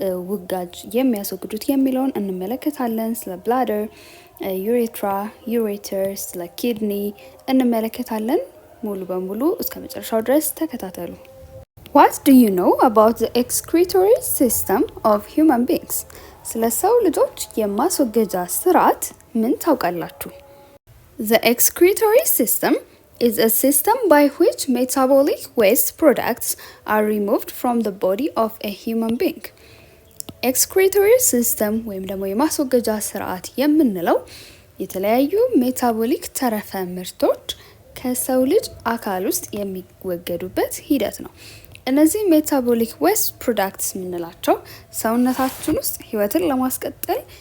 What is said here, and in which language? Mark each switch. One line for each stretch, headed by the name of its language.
Amharic: ውጋጅ የሚያስወግዱት የሚለውን እንመለከታለን። ስለ ብላደር፣ ዩሬትራ፣ ዩሬተር፣ ስለ ኪድኒ እንመለከታለን። ሙሉ በሙሉ እስከ መጨረሻው ድረስ ተከታተሉ።
English: What do you know about the excretory system of human beings?
Amharic: ስለ ሰው ልጆች የማስወገጃ ስርዓት ምን ታውቃላችሁ?
English: The excretory system is a system by which metabolic waste products are removed from the body of a human being.
Amharic: ኤክስክሪቶሪ ሲስተም ወይም ደግሞ የማስወገጃ ስርዓት የምንለው የተለያዩ ሜታቦሊክ ተረፈ ምርቶች ከሰው ልጅ አካል ውስጥ የሚወገዱበት ሂደት ነው። እነዚህ ሜታቦሊክ ዌስት ፕሮዳክትስ የምንላቸው ሰውነታችን ውስጥ ህይወትን ለማስቀጠል